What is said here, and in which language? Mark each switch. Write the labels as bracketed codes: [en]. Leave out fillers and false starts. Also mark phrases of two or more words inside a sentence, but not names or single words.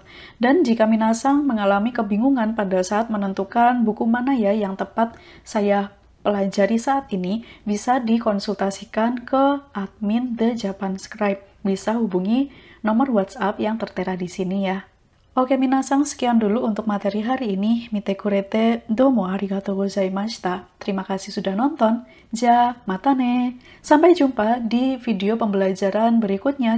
[id] Dan jika minasan mengalami kebingungan pada saat menentukan buku mana ya yang tepat saya pelajari saat ini, bisa dikonsultasikan ke admin The Japan Scribe. Bisa hubungi nomor WhatsApp yang tertera di sini ya. Oke minasan, sekian dulu untuk materi hari ini. [ja] 見てくれてどうもありがとうございました. [id] Terima kasih sudah nonton. [ja] じゃ、またね. [id] Sampai jumpa di video pembelajaran berikutnya.